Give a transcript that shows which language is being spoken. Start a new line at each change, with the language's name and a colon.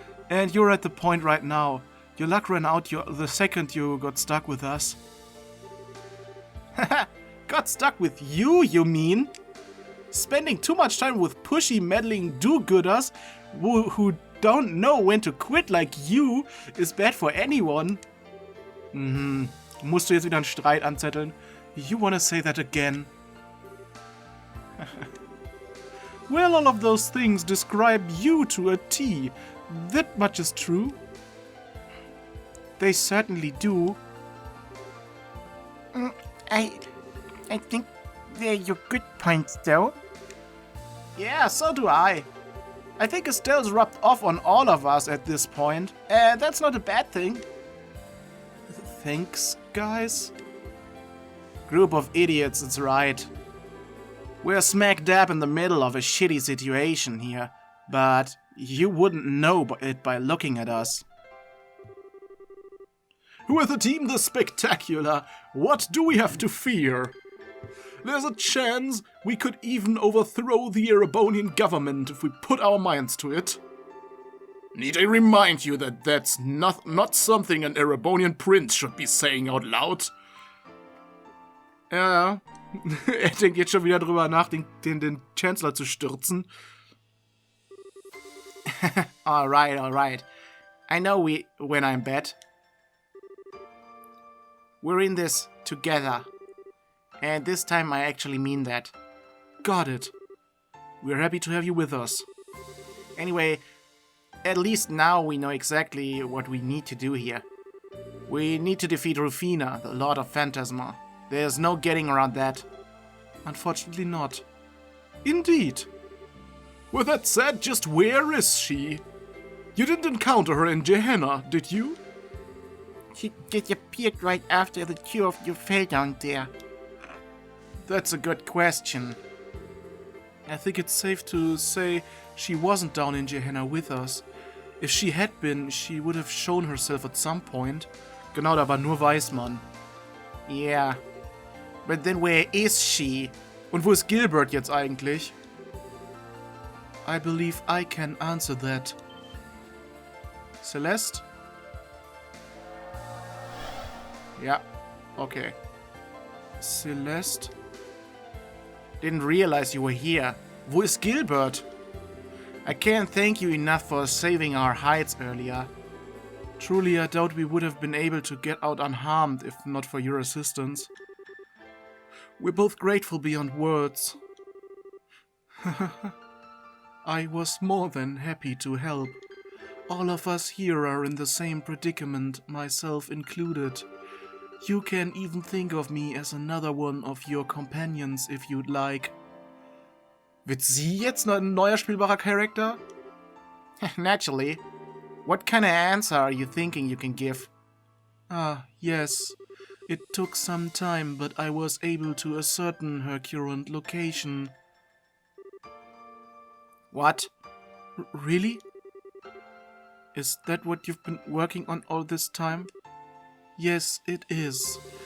English: And you're at the point right now. Your luck ran out the second you got stuck with us. Got stuck with you mean? Spending too much time with pushy, meddling do-gooders who don't know when to quit like you is bad for anyone.
German: Musst du jetzt wieder einen Streit anzetteln?
English: You wanna say that again? Well, all of those things describe you to a T. That much is true. They certainly do. I think they're your good points, though. Yeah, so do I. I think Estelle's rubbed off on all of us at this point. That's not a bad thing. Thanks, guys. Group of idiots, it's right. We're smack dab in the middle of a shitty situation here, but you wouldn't know it by looking at us. With a team this spectacular, what do we have to fear? There's a chance we could even overthrow the Erebonian government if we put our minds to it. Need I remind you that that's not something an Erebonian prince should be saying out loud?
German: Ja, er denkt jetzt schon wieder drüber nach, den Chancellor zu stürzen.
English: Alright. I know when I'm bad. We're in this together. And this time I actually mean that. Got it. We're happy to have you with us. Anyway, at least now we know exactly what we need to do here. We need to defeat Rufina, the Lord of Phantasma. There's no getting around that. Unfortunately not. Indeed. With that said, just where is she? You didn't encounter her in Gehenna, did you? She disappeared right after the two of you fell down there. That's a good question. I think it's safe to say she wasn't down in Gehenna with us. If she had been, she would have shown herself at some point.
German: Genau, da war nur Weißmann.
English: Yeah. But then where is she?
German: Und wo ist Gilbert jetzt eigentlich?
English: I believe I can answer that. Celeste?
German: Ja, okay. Celeste?
English: Didn't realize you were here.
German: Wo ist Gilbert?
English: I can't thank you enough for saving our hides earlier. Truly, I doubt we would have been able to get out unharmed if not for your assistance. We're both grateful beyond words. I was more than happy to help. All of us here are in the same predicament, myself included. You can even think of me as another one of your companions if you'd like.
German: Wird sie jetzt noch ein neuer spielbarer Charakter?
English: Naturally. What kind of answer are you thinking you can give? Ah, yes. It took some time, but I was able to ascertain her current location. What? Really? Is that what you've been working on all this time? Yes, it is.